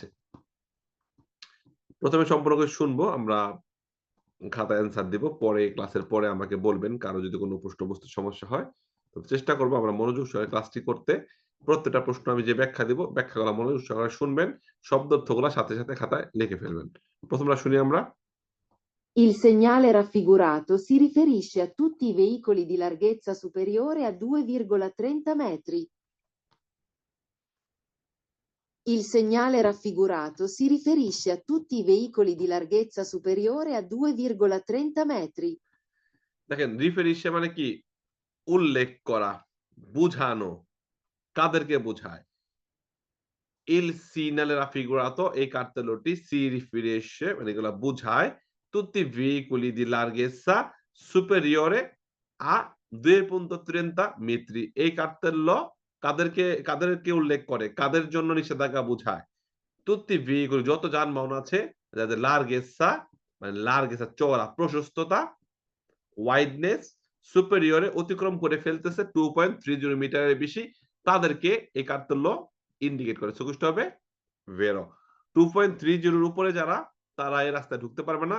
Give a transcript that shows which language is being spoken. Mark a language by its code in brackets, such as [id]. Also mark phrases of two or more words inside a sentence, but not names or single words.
[bn] ১ম এ সম্পূর্ণ করে শুনবো, আমরা খাতায় অ্যান্সার দিব। পরে ক্লাসের পরে আমাকে বলবেন কারো যদি কোনো প্রশ্ন বুঝতে সমস্যা হয়। তো চেষ্টা করব আমরা মনোযোগ সহকারে ক্লাসটি করতে। প্রত্যেকটা প্রশ্ন আমি যে ব্যাখ্যা দিব, ব্যাখ্যাগুলা মনোযোগ সহকারে শুনবেন। শব্দ অর্থগুলা সাথে, সাথে খাতায় লিখে ফেলবেন। ১ম টা শুনি আমরা। [it] Il segnale raffigurato si riferisce a tutti i veicoli di larghezza superiore a 2,30 metri. Il segnale raffigurato si riferisce a tutti i veicoli di larghezza superiore a 2,30 metri. [bn] দেখেন রিফেরিশে মানে কি? উল্লেখ করা, বুঝানো। কাদেরকে বোঝায়? [it] Il segnale raffigurato [bn] এই কার্তেলটি [it] si riferisce [bn] মানে এগুলা বুঝায় [it] tutti i veicoli di larghezza superiore a 2.30 metri [bn] এই কার্তেল্য কাদেরকে উল্লেখ করে? কাদের জন্য নিষেধাজ্ঞা বুঝায়? [it] tutti i veicoli [bn] যত যানবাহন আছে যাদের larghezza মানে larghezza চওড়া, প্রশস্ততা, wideness superior এ অতিক্রম করে ফেলতেছে 2.30 মিটারের বেশি তাদেরকে এই কার্তেল্য ইন্ডিকেট করে। সো কোনটা হবে ভেরো। 2.30 এর উপরে যারা তারা এই রাস্তায় ঢুকতে পারবে না।